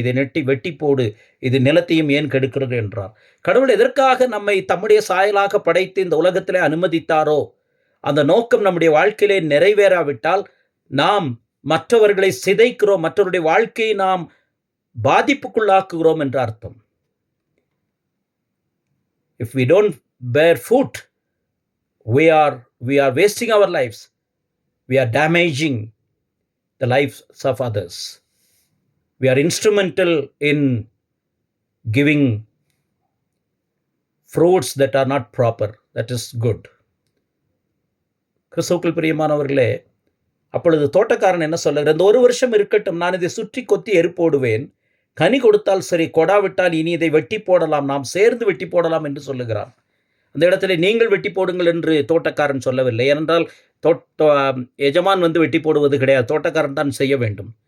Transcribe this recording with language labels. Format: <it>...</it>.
<ta>இதை வெட்டி போடு, இது நிலத்தையும் ஏன் கெடுக்கிறது என்றார். கடவுள் எதற்காக நம்மை தம்முடைய சாயலாக படைத்து இந்த உலகத்திலே அனுமதித்தாரோ அந்த நோக்கம் நம்முடைய வாழ்க்கையிலே நிறைவேறாவிட்டால் நாம் மற்றவர்களை சிதைக்கிறோம், மற்றவருடைய வாழ்க்கையை நாம் பாதிப்புக்குள்ளாக்குகிறோம் என்ற அர்த்தம்.</ta> <en>If we don't bear fruit, we are wasting our lives. We are damaging the lives of others. We are instrumental in giving fruits that are not proper. That is good.</en> <ta>கிறிஸ்துவுக்குள் பிரியமானவர்களே, அப்பொழுது தோட்டக்காரன் என்ன சொல்லுகிறார்? இந்த 1 வருஷம் இருக்கட்டும், நான் இதை சுற்றி கொத்தி எரிப்போடுவேன். கனி கொடுத்தால் சரி, கொடாவிட்டால் இனி இதை வெட்டி போடலாம், நாம் சேர்ந்து வெட்டி போடலாம் என்று சொல்லுகிறான். அந்த இடத்துல நீங்கள் வெட்டி போடுங்கள் என்று தோட்டக்காரன் சொல்லவில்லை. ஏனென்றால் எஜமான் வெட்டி போடுவது கிடையாது, தோட்டக்காரன் தான் செய்ய வேண்டும்.</ta>